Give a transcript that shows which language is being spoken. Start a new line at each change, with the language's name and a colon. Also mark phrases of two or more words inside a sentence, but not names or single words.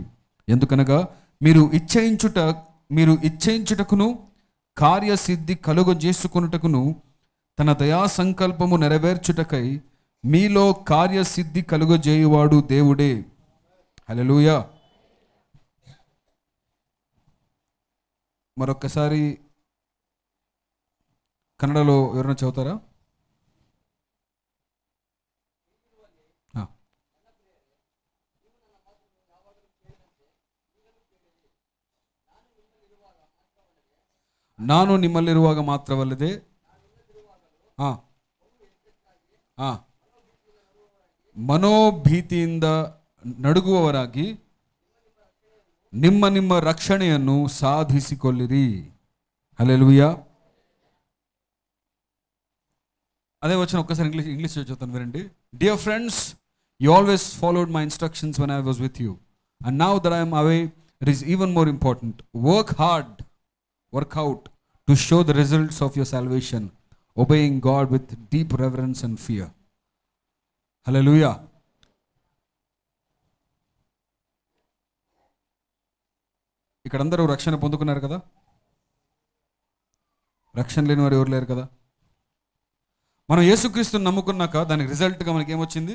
Telugu: ఎందుకనగా మీరు ఇచ్ఛయించుటకును కార్యసిద్ధి కలుగజేసుకొనుటకును తన దయా సంకల్పము నెరవేర్చుటకై మీలో కార్యసిద్ధి కలుగజేయువాడు దేవుడే. హల్లెలూయా. మరొక్కసారి కన్నడలో ఎవరైనా చదువుతారా?
Kannada: ನಾನು ನಿಮ್ಮಲ್ಲಿರುವಾಗ ಮಾತ್ರವಲ್ಲದೆ ಮನೋಭೀತಿಯಿಂದ ನಡುಗುವವರಾಗಿ ನಿಮ್ಮ ರಕ್ಷಣೆಯನ್ನು ಸಾಧಿಸಿಕೊಳ್ಳಿರಿ.
Telugu: హల్లెలూయా. అదే వచ్చిన ఒక్కసారి ఇంగ్లీష్ చదువుతాను వినండి.
English: Dear friends, you always followed my instructions when I was with you, and now that I am away it is even more important. Work out to show the results of your salvation, obeying God with deep reverence and fear.
Telugu: Hallelujah. ఇక్కడ అందరూ రక్షణ పొందుకున్నారు కదా? రక్షణ లేని వారు ఎవరు లేరు కదా? మనం యేసుక్రీస్తుని నమ్ముకున్నాక దానికి రిజల్ట్గా మనకి ఏమొచ్చింది?